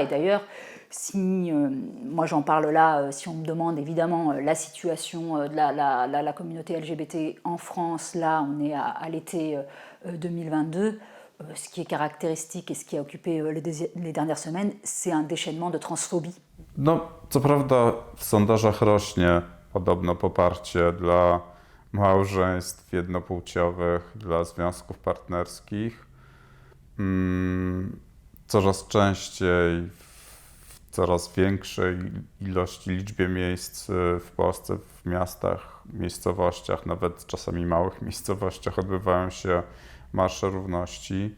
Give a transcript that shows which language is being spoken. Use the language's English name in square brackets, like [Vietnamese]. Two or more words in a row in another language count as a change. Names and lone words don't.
[French] Et d'ailleurs, Si moi j'en parle là, si on me demande évidemment la situation de la communauté LGBT en France, là on est à l'été 2022, ce qui est caractéristique et ce qui a occupé les dernières semaines, c'est un déchaînement de transphobie. [Polish] No, co prawda w sondażach rośnie podobno poparcie dla małżeństw jednopłciowych, dla związków partnerskich. Coraz częściej, w coraz większej liczbie miejsc w Polsce, w miastach, miejscowościach, nawet czasami małych miejscowościach odbywają się marsze równości.